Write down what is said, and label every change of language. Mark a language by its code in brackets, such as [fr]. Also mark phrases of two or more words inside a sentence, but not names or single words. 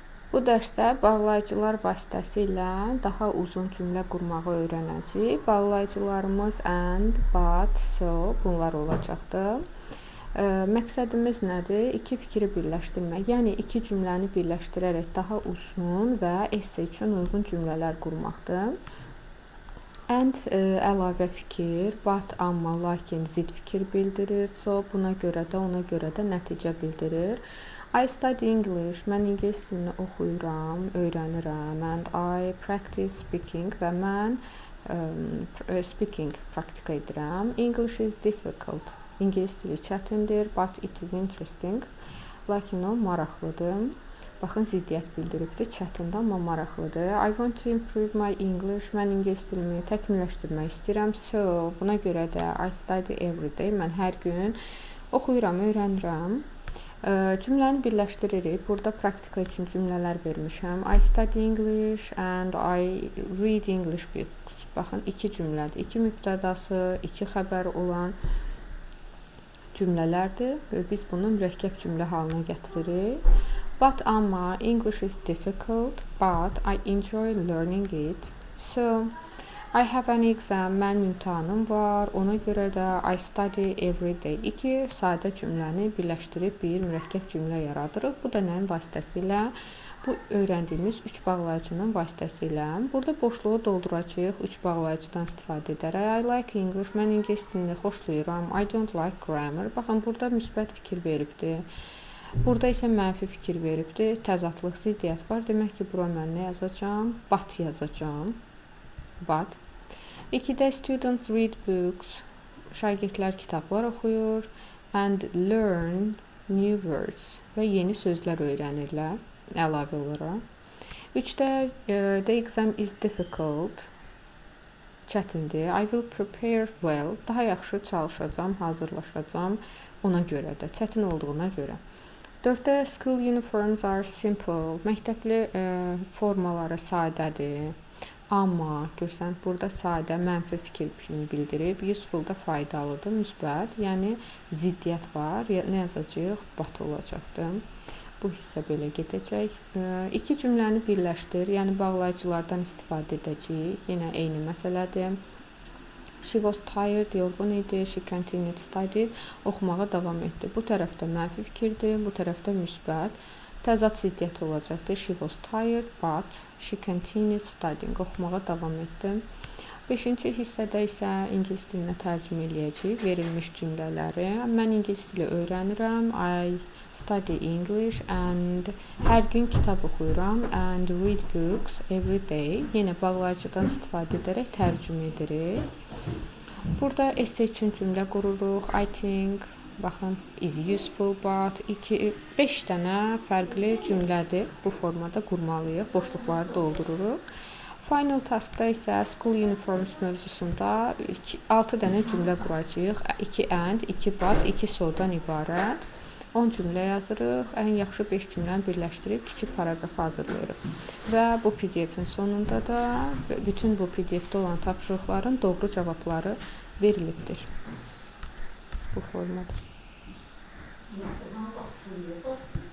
[az] Bu dərsdə bağlayıcılar vasitəsilə daha uzun cümlə qurmağı öyrənəcəyik. Bağlayıcılarımız and, but, so bunlar olacaqdır. Məqsədimiz nədir? İki fikri birləşdirmək. Yəni iki cümləni birləşdirərək daha uzun və esse üçün uyğun cümlələr qurmaqdır. And əlavə fikir, but, amma, lakin zid fikir bildirir. So buna görə də, ona görə də nəticə bildirir. [en] I study English. [az] Mən ingilis dilini oxuyuram, öyrənirəm. [en] And I practice speaking [az] və mən speaking praktika edirəm. [en] English is difficult. [az] İngilis dili çətindir, [en] but it is interesting. [az] Lakin o maraqlıdır. Baxın, ziddiyyət bildiribdir. Çətindir, amma maraqlıdır. [en] I want to improve my English. [az] Mən ingilis dilimi təkmilləşdirmək istəyirəm. [en] So, [az] buna görə də [en] I study every day. [az] Mən hər gün oxuyuram, öyrənirəm. Cümləni birləşdiririk. Burada praktika üçün cümlələr vermişəm. [en] I study English and I read English books. [az] Baxın, iki cümlədir. İki mübtədası, iki xəbər olan cümlələrdir. Biz bunu mürəkkəb cümlə halına gətiririk. [en] But, amma, English is difficult, but I enjoy learning it. So, I have an exam. [az] Mənim imtahanım var. Ona görə də [en] I study every day. [az] İki sadə cümləni birləşdirib bir mürəkkəb cümlə yaradırıq. Bu da nəyin vasitəsilə? Bu öyrəndiyimiz üç bağlayıcının vasitəsilə. Burada boşluğu dolduracağıq üç bağlayıcıdan istifadə edərək. [en] I like English. [az] Mən ingilis dilini xoşlayıram. [en] I don't like grammar. [az] Baxın, burada müsbət fikir veribdir. Burada isə mənfi fikir veribdir. Təzadlıq, ziddiyyət var. Demək ki, bura mən nə yazacağam? [en] But yazacağım. But. 2-də students read books. [az] Şagirdlər kitablar oxuyur. [en] And learn new words. [az] Və yeni sözlər öyrənirlər. Əlavə olaraq. [en] 3-də the exam is difficult. Çətindir. I will prepare well. [az] Daha yaxşı çalışacağam, hazırlaşacağam. Ona görə də, çətin olduğuna görə. [en] 4-də school uniforms are simple. [az] Məktəbli formaları sadədir. Amma, görsən, burada sadə, mənfi fikir kimi bildirib. Useful da faydalıdır, müsbət. Yəni, ziddiyyət var. Nə yazacaq? But olacaqdır. Bu hissə belə gedəcək. İki cümləni birləşdir. Yəni, bağlayıcılardan istifadə edəcəyik. Yenə eyni məsələdir. [en] She was tired, [az] yorğun idi. [en] She continued study. [az] Oxumağa davam etdi. Bu tərəfdə mənfi fikirdir, bu tərəfdə müsbət. Təzad ziddiyyət olacaqdır. [en] She was tired, but she continued studying. [az] Oxumağa davam etdi. 5-ci hissədə isə ingilis dilinə tərcümə eləyəcəyik verilmiş cümlələri. Mən ingilis dili öyrənirəm. [en] I study English and [az] hər gün kitab oxuyuram. [en] And read books every day. [az] Yenə bağlayıcıdan istifadə edərək tərcümə edirik. Burada esse üçün cümlə qururuq. [en] I think, baxın, is useful, but [az] 5 dənə fərqli cümlədir. Bu formada qurmalıyıq. Boşluqları doldururuq. Final taskda isə [en] school uniforms [az] mövzusunda 6 dənə cümlə quracağıq. 2 and, 2 but, 2 so-dan ibarət. 10 cümlə yazırıq. Ən yaxşı 5 cümləni birləşdirib kiçik paragraf hazırlayırıq. Və bu PDF-in sonunda da bütün bu PDF-də olan tapşırıqların doğru cavabları verilibdir. Bu formada.